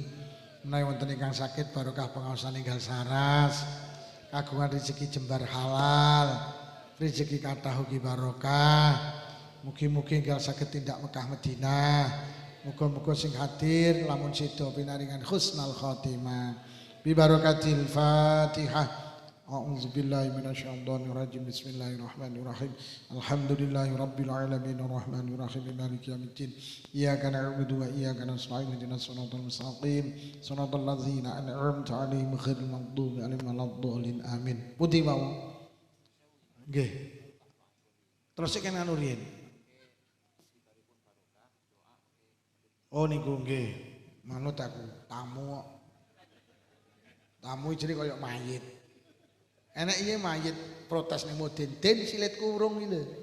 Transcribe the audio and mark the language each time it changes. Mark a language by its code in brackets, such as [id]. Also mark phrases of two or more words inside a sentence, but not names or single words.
[jv] Menawi wonten ingkang sakit barokah pengaosan enggal saras, kagungan rezeki jembar halal, rezeki kathah ugi barokah. Mugi-mugi enggal saged tindak Mekah Madinah. Muga-muga sing hadir lamun sida pinaringan [ar] حسن الخاتمة ببركة الفاتحة. أعوذ بالله من الشيطان الرجيم. بسم الله الرحمن الرحيم. الحمد لله رب العالمين الرحمن الرحيم مالك يوم الدين. إياك نعبد وإياك نستعين اهدنا الصراط المستقيم. صراط الذين أنعمت عليهم غير المغضوب عليهم ولا الضالين. [jv] Amin. Pundi mawon? Nggih. Terus iki anu riyen. Oh niku nggih, manut aku tamu. Tamu jenenge kaya mayit. Enek iya mayit protes ning Mudin, "Den silit kurung iki lho."